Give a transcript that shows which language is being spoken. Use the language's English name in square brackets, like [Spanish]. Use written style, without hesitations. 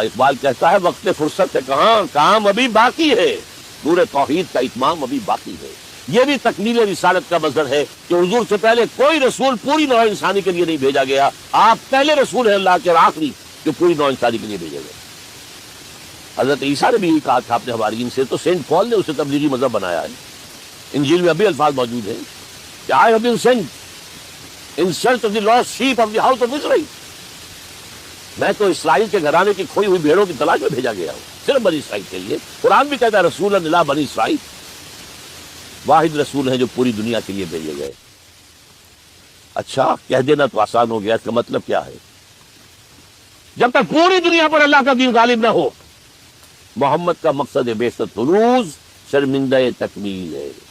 [Urdu] اقبال کہتا ہے وقت فرصت ہے کہاں، کام ابھی باقی ہے، نور توحید کا اتمام ابھی باقی ہے. یہ بھی تکمیل رسالت کا مظہر ہے کہ حضور سے پہلے کوئی رسول پوری نوع انسانی کے لیے نہیں بھیجا گیا. آپ پہلے رسول ہیں اللہ کے اور آخری جو پوری نوع انسانی کے لیے بھیجے گئے. حضرت عیسیٰ نے بھی یہ کہا تھا اپنے حوارین سے، تو سینٹ پال نے اسے تبلیغی مذہب بنایا ہے. انجیل میں ابھی الفاظ موجود ہیں کہ [English] I have been sent in search of the lost sheep of the house of Israel. [Urdu] میں تو اسرائیل کے گھرانے کی کھوئی ہوئی بھیڑوں کی تلاش میں بھیجا گیا ہوں، صرف بنی اسرائیل کے لیے. قرآن بھی کہتا ہے رسول اللہ بنی اسرائیل، واحد رسول ہیں جو پوری دنیا کے لیے بھیجے گئے. اچھا کہہ دینا تو آسان ہو گیا، اس کا مطلب کیا ہے؟ جب تک پوری دنیا پر اللہ کا دین غالب نہ ہو، محمد کا مقصد بعثت حروز شرمندہ تکمیل ہے.